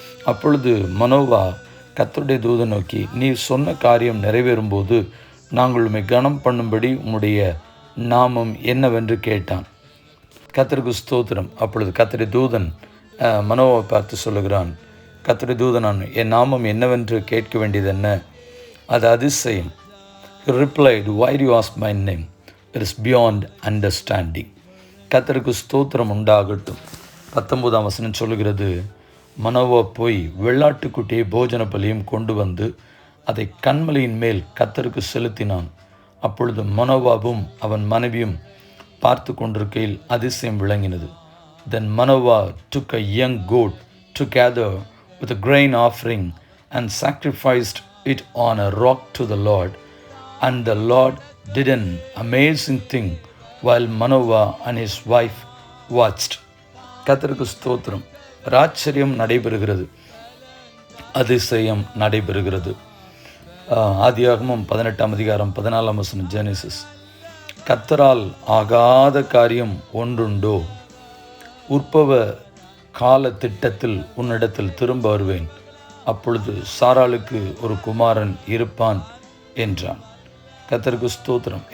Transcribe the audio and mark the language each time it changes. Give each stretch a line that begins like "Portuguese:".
Tamil: அப்பொழுது மனோவா கர்த்தருடைய தூதனை நோக்கி, நீர் சொன்ன காரியம் நிறைவேறும்போது நாங்கள் உம்மை கனம் பண்ணும்படி உம்முடைய நாமம் என்னவென்று கேட்டான். கர்த்தருக்கு ஸ்தோத்திரம். அப்பொழுது கர்த்தருடைய தூதன் மனோவை பார்த்து சொல்லுகிறான், கர்த்தருடைய தூதன், என் நாமம் என்னவென்று கேட்க வேண்டியது என்ன? அது அதிசயம்.
English: He replied, why do you ask my name? It is beyond understanding.
Tamil: கர்த்தருக்கு ஸ்தோத்திரம் உண்டாகட்டும். 19 சொல்லுகிறது, மனோவா போய் வெள்ளாட்டுக்குட்டியை போஜன பலியும் கொண்டு வந்து அதை கன்மலையின் மேல் கர்த்தருக்கு செலுத்தினான். அப்பொழுது மனோவாவும் அவன் மனைவியும் பார்த்து கொண்டிருக்கையில் அதிசயம் விளங்கினது.
English: Then Manoah took a young goat together with a grain offering and sacrificed it on a rock to the Lord. And the Lord did an amazing thing while Manoah and his wife watched.
Tamil: கர்த்தருக்கு ஸ்தோத்திரம். ஆச்சரியம் நடைபெறுகிறது, அதிசயம் நடைபெறுகிறது. ஆதியாகமம் 18:14 Genesis. கர்த்தரால் ஆகாத காரியம் ஒன்றுண்டோ? உற்பவ கால திட்டத்தில் உன்னிடத்தில் திரும்ப வருவேன், அப்பொழுது சாராளுக்கு ஒரு குமாரன் இருப்பான் என்றான். கர்த்தருக்கு ஸ்தோத்திரம்.